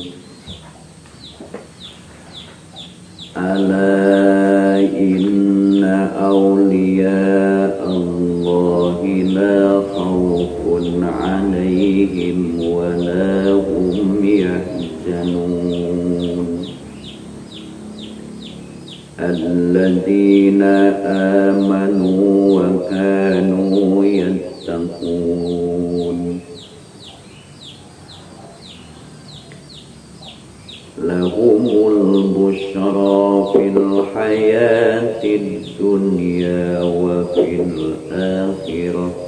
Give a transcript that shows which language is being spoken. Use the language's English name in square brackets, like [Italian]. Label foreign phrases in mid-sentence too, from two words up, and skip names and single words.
[Arabic] ألا إن أولياء الله لا خوف عليهم ولا هم يحزنون. الذين آمنوا وكانوا يتقون. لهم البشرى في الحياة الدنيا وفي الآخرة.